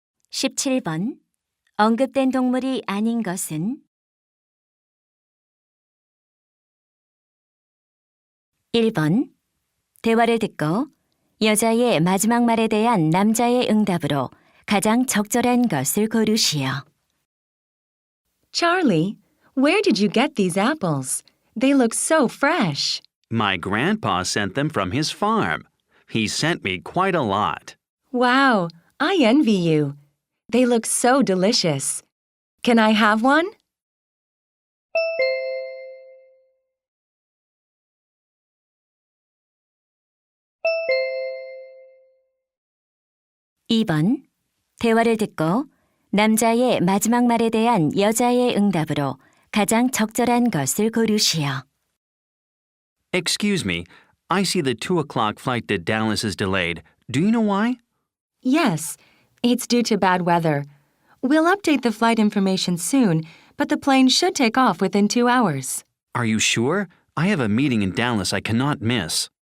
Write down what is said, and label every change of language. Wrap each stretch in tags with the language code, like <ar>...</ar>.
<ko>17번. 언급된 동물이 아닌 것은? 1번. 대화를 듣고 여자의 마지막 말에 대한 남자의 응답으로 가장 적절한 것을 고르시오.</ko> <en>Charlie, where did you get these apples? They look so fresh. My grandpa sent them from his farm. He sent me quite a lot. Wow, I envy you. They look so delicious. Can I have one?</en> <ko>(2번) 대화를 듣고 남자의 마지막 말에 대한 여자의 응답으로 가장 적절한 것을 고르시오.</ko> <en>Excuse me, I see the 2 o'clock flight to Dallas is delayed. Do you know why? Yes, it's due to bad weather. We'll update the flight information soon, but the plane should take off within 2 hours. Are you sure? I have a meeting in Dallas I cannot miss.</en>